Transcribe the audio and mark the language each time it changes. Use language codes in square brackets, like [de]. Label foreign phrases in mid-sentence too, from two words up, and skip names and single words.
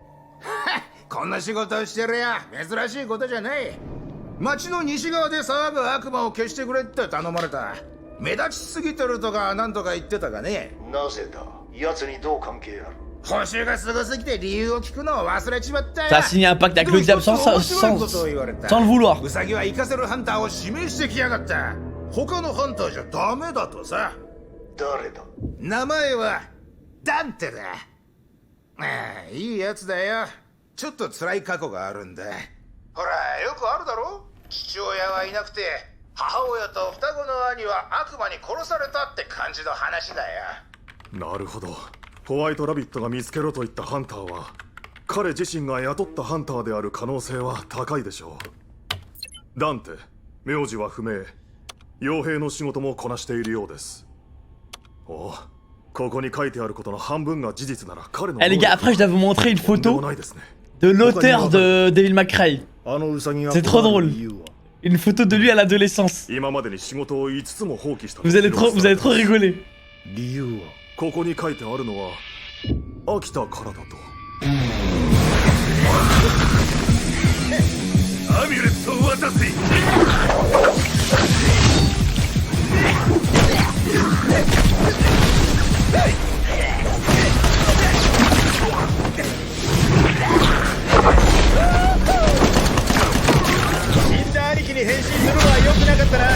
[ja] こんな仕事をしてるや珍しいことじゃない。町の西側で騒ぐ悪魔を消してくれって頼まれた。目立ちすぎてるとか何とか言ってたがね。なぜだ？奴にどう関係ある？報酬がすごすぎて理由を聞くのを忘れちまったよ。 [fr] Ça a signé un pacte avec le diable sans le vouloir. [ja] ウサギは生かせるハンターを指名してきやがった。他のハンターじゃダメだとさ。誰だ？名前はダンテだ。ああ、いいやつだよ。ちょっと辛い過去があるんだ。ほら、よくあるだろ？父親はいなくて母親と双子の兄は悪魔に殺されたって感じの話だよ。なるほど。ホワイトラビットが見つけろと言ったハンターは彼自身が雇ったハンターである可能性は高いでしょう。ダンテ、名字は不明。傭兵の仕事もこなしているようです。お、ここに書いてあることの半分が事実なら彼の。 [fr] Eh les gars, après je dois vous montrer une photo de l'auteur de Devil May Cry. C'est trop drôle. Une photo de lui à l'adolescence. Vous allez trop rigoler. [ja] 理由は？ここに書いてあるのは飽きたからだと。アミュレットを渡せ。死んだ兄貴に変身するのは良くなかったな。